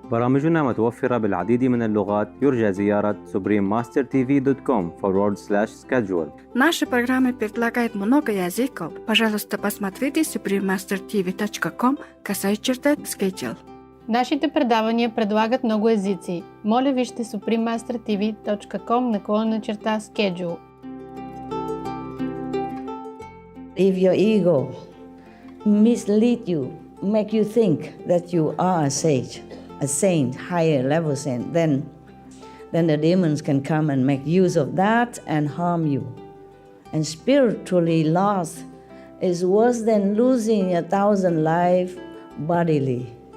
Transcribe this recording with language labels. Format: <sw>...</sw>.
<ar>برامجنا متوفرة بالعديد من اللغات. يرجى زيارة suprememastertv.com/schedule.</ar> <ru>Наши программы предлагают много языков. Пожалуйста, посмотрите suprememastertv.com/schedule.</ru> <bg>Нашите предавания предлагат много езици. Моля вижте suprememastertv.com/schedule.</bg> <en>If your ego mislead you, make you think that you are a sage, a saint, higher level saint, then the demons can come and make use of that and harm you. And spiritually lost is worse than losing 1,000 lives bodily.</en>